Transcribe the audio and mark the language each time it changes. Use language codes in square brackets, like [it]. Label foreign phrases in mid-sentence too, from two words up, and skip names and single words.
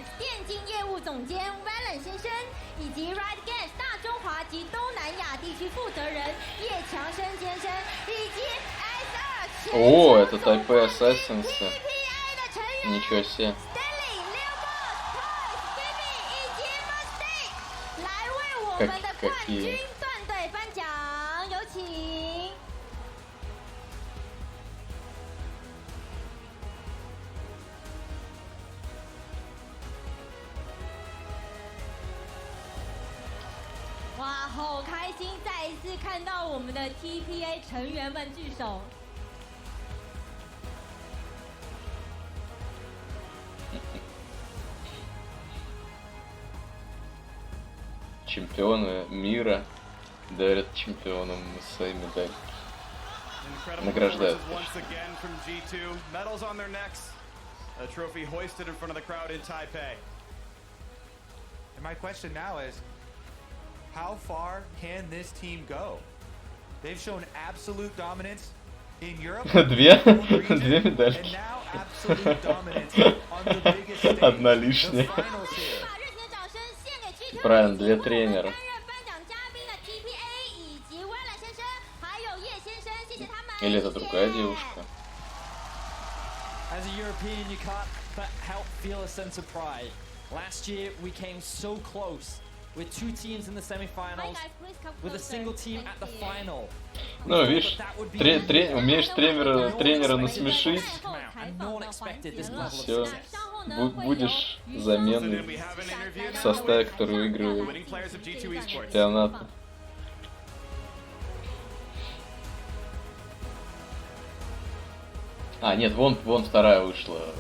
[ru] О, это Taipei Assassins. Ничего себе. Какие? [zh] 哇，好开心！再一次看到我们的 TPA 成员们聚首。 [ru] Чемпионы мира дарят чемпионам свои медали. Награждают. [en] A trophy hoisted in front of the crowd in Taipei. And my question now is, how far can this team go? They've shown absolute dominance in Europe. [ru] Две медальки. Одна лишняя. Правильно, 2 тренера. Или это другая девушка? [en] As a European, you can't but help feel a sense of pride. Last year, we came so close with 2 teams in the semi-finals, with a single team at the final. [ru] Ну, видишь, умеешь тренера насмешить. Все, будешь заменой в составе, который выигрывает чемпионат. А, нет, вон вторая вышла.